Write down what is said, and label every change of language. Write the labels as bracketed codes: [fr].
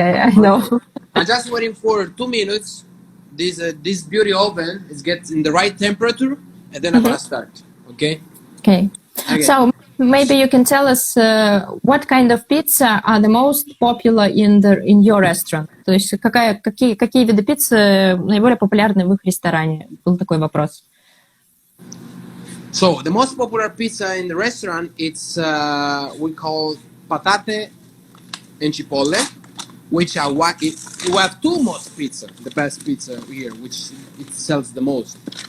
[en] I know. I'm just waiting for 2 minutes. This beauty oven gets in the right temperature, and then I'm gonna start. Okay. Okay. So maybe you can tell us what kind of pizza are the most popular in your restaurant. [ru] То есть какие виды пиццы наиболее популярны в их ресторане? Был такой вопрос. [en] So the most popular pizza in the restaurant it's we call patate and cipolle, which are we have two most pizza, the best pizza here, which it sells the most.